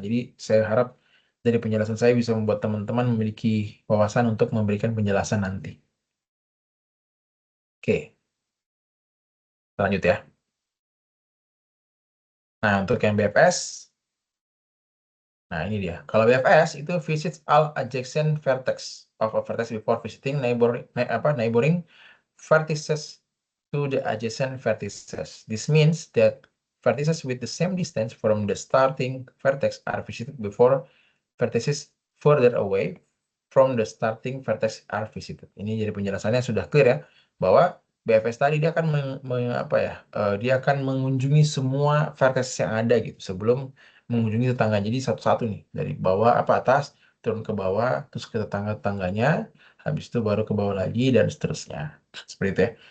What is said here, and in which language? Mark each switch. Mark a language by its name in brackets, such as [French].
[Indonesian] Jadi saya harap dari penjelasan saya bisa membuat teman-teman memiliki wawasan untuk memberikan penjelasan nanti. Oke, lanjut ya. Nah, untuk yang BFS, nah ini dia. Kalau BFS itu [English] visits all adjacent vertex of a vertex before visiting neighboring vertices to the adjacent vertices. This means that vertices with the same distance from the starting vertex are visited before vertices further away from the starting vertex are visited. [Indonesian] Ini jadi penjelasannya sudah clear ya, bahwa BFS tadi dia akan apa ya, dia akan mengunjungi semua vertex yang ada gitu sebelum mengunjungi tetangga. Jadi satu-satu nih dari bawah apa atas turun ke bawah terus ke tetangga-tetangganya, habis itu baru ke bawah lagi dan seterusnya. Seperti itu ya.